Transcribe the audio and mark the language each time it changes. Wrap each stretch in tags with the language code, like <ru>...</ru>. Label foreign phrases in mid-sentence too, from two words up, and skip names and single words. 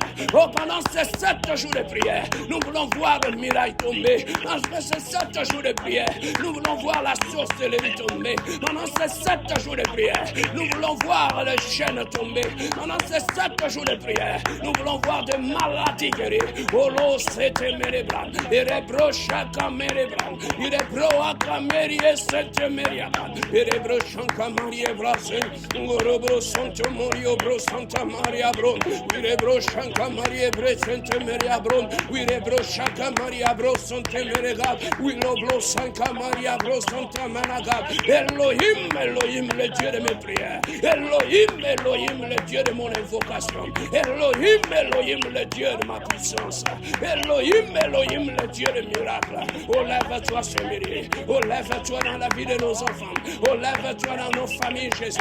<fr>Oh, pendant ces 7 jours de prière, nous voulons voir le miracle tomber. Pendant ces 7 jours de prière, nous voulons voir la source de l'évite tomber. Pendant ces 7 jours de prière, nous voulons voir le chêne tomber. Pendant ces 7 jours de prière, nous voulons voir des maladies guérir. Olo sete merebran, irebro shaka merebran, irebro akameri sete meriaban, irebro shaka maria brasen, urobro santo morio bro santa maria bron, irebro shaka maria bresente meria bron, irebro shaka maria bro sante merega, wilobro sanka maria bro santa managa. Elohim, Elohim, le Dieu de mes prières. Elohim, Elohim, le Dieu de mon invocation. Elohim, Elohim, le Dieu de ma puissance. Elohim, Elohim, le Dieu de miracles. Oh, lève-toi ce midi. Oh, lève-toi dans la vie de nos enfants. Oh, lève-toi dans nos familles, Jésus.</fr>